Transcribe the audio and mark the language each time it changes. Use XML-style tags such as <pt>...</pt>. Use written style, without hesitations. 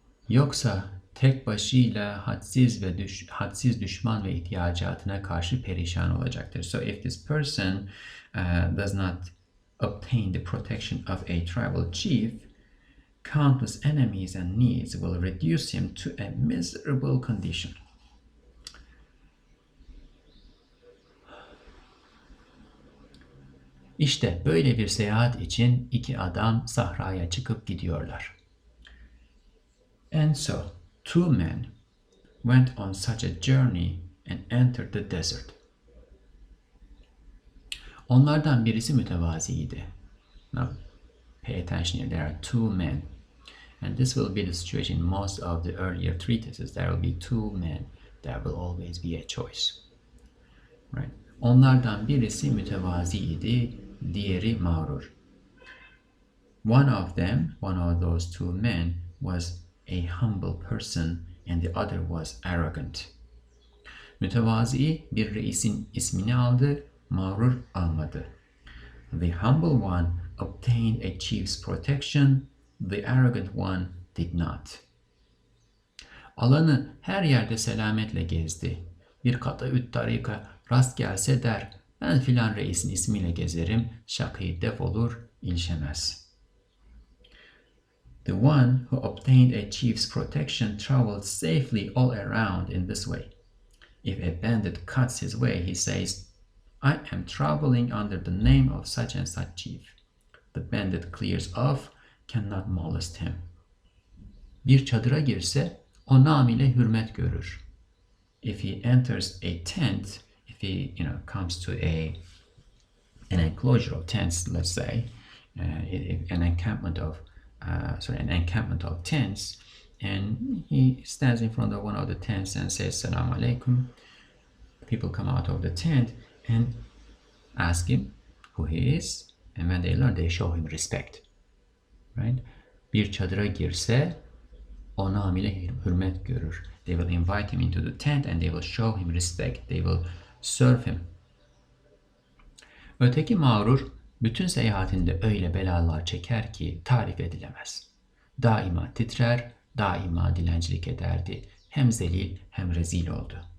<tr>Yoksa tek başıyla hadsiz düşman ve ihtiyacatına karşı perişan olacaktır.</tr> <en>So if this person does not obtain the protection of a tribal chief, countless enemies and needs will reduce him to a miserable condition.</en> <tr>İşte böyle bir seyahat için iki adam sahraya çıkıp gidiyorlar.</tr> <en>And so, two men went on such a journey and entered the desert.</en> <tr>Onlardan birisi mütevaziydi.</tr> <en>Now, pay attention here. There are two men. And this will be the situation in most of the earlier treatises. There will be two men. There will always be a choice. Right?</en> <tr>Onlardan birisi mütevaziydi, diğeri mağrur.</tr> <en>One of those two men was a humble person, and the other was arrogant.</en> <tr>Mütevazi bir reisin ismini aldı, mağrur almadı.</tr> <en>The humble one obtained a chief's protection, the arrogant one did not.</en> <tr>Alanı her yerde selametle gezdi. Bir kataüt tarika rast gelse der, ben filan reisin ismiyle gezerim, şakayı defolur, ilşemez.</tr> <en>The one who obtained a chief's protection traveled safely all around in this way. If a bandit cuts his way, he says, I am traveling under the name of such and such chief. The bandit clears off, cannot molest him.</en> <tr>Bir çadıra girse, o nam ile hürmet görür.</tr> <en>If he enters a tent, if he comes to an enclosure of tents, let's say, an encampment of tents, and he stands in front of one of the tents and says Salam alaikum. People come out of the tent and ask him who he is, and when they learn, they show him respect. Right?</en> <tr>Bir çadıra girse, o nam ile hürmet görür.</tr> <en>They will invite him into the tent and they will show him respect. They will serve him.</en> <tr>Öteki mağrur bütün seyahatinde öyle belalar çeker ki tarif edilemez. Daima titrer, daima dilencilik ederdi. Hem zelil hem rezil oldu.</tr>